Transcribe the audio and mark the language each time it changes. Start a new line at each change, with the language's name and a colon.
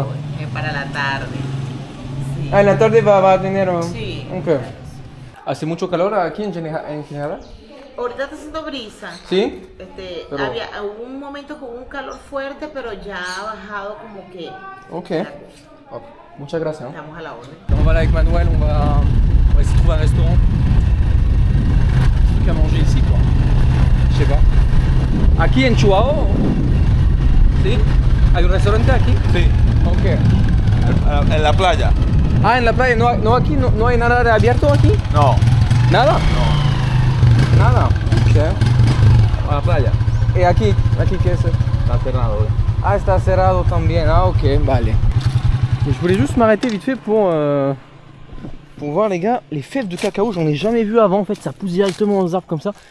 Spanish: hoy, para la tarde. Sí. Ah, en la tarde va a tener... Sí. Ok. ¿Hace mucho calor aquí en general? Ahorita está haciendo brisa. ¿Sí? Pero- Hubo un momento con un calor fuerte, pero ya ha bajado como que Ok. la cosa. Hop. Muchas gracias. Hein. Estamos a la orden.
French: On va aller avec Manuel, on va essayer de trouver un restaurant. Un truc à manger ici quoi. Je sais pas.
Spanish: Aquí en Chuao. ¿Sí? ¿Hay un restaurante aquí? Sí. Ok. En la playa. Ah, en la playa, no aquí, no hay nada de abierto aquí. No. ¿Nada? No. Nada. Ok. A la playa. ¿Y aquí qué es? Está cerrado hoy. Ah, está cerrado también. Ah, ok, vale.
French: Et je voulais juste m'arrêter vite fait pour voir les gars, les fèves de cacao, j'en ai jamais vu avant en fait, ça pousse directement aux arbres comme ça.